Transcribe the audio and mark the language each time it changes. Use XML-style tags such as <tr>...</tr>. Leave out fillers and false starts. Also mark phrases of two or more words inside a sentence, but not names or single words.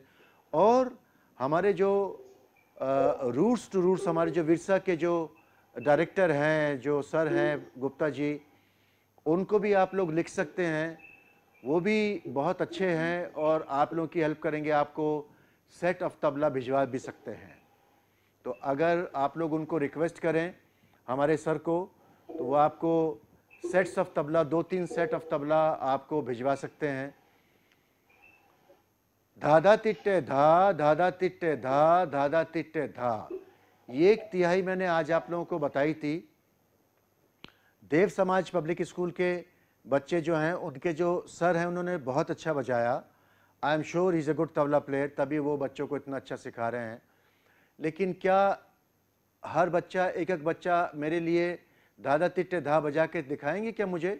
<hi>और हमारे जो रूट्स टू रूट्स, हमारे जो विरसा के जो डायरेक्टर हैं, जो सर हैं गुप्ता जी, उनको भी आप लोग लिख सकते हैं, वो भी बहुत अच्छे हैं और आप लोगों की हेल्प करेंगे, आपको</hi> <en>set of tabla</en> <hi>भिजवा भी सकते हैं। तो अगर आप लोग उनको रिक्वेस्ट करें हमारे सर को, तो वो आपको</hi> <en>sets of tabla,</en> <hi>2-3</hi> <en>set of tabla</en> <hi>आपको भिजवा सकते हैं। धाधा तिट्टे धा, धाधा तिट्टे धा, धाधा तिट्टे धा, ये 1/3 मैंने आज आप लोगों को बताई थी। देव समाज पब्लिक स्कूल के बच्चे जो हैं, उनके जो सर हैं, उन्होंने बहुत अच्छा बजाया।</hi> <en>I am sure he is a good tabla player,</en> <hi>तभी वो बच्चों को इतना अच्छा सिखा रहे हैं। लेकिन क्या हर बच्चा, एक एक बच्चा मेरे लिए धाधा तिट्टे धा बजा के दिखाएंगे क्या मुझे?</hi>